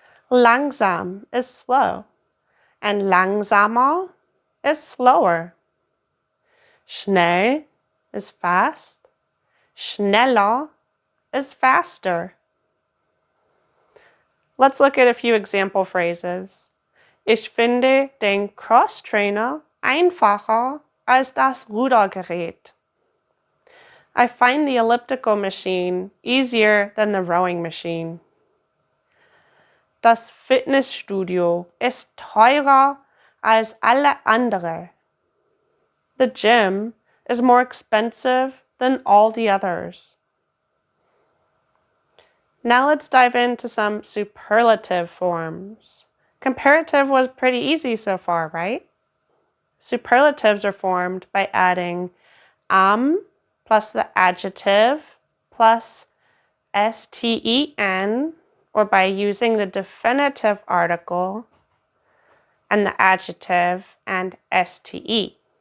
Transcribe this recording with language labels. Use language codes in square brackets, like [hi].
[en] Langsam is slow, and langsamer is slower. Schnell is fast, schneller is faster. Let's look at a few example phrases. [de] Ich finde den Crosstrainer einfacher als das Rudergerät. [en] I find the elliptical machine easier than the rowing machine. [de] Das Fitnessstudio ist teurer als alle andere. [en] The gym is more expensive than all the others. Now let's dive into some superlative forms. Comparative was pretty easy so far, right? Superlatives are formed by adding plus the adjective plus sten, or by using the definitive article and the adjective and ste.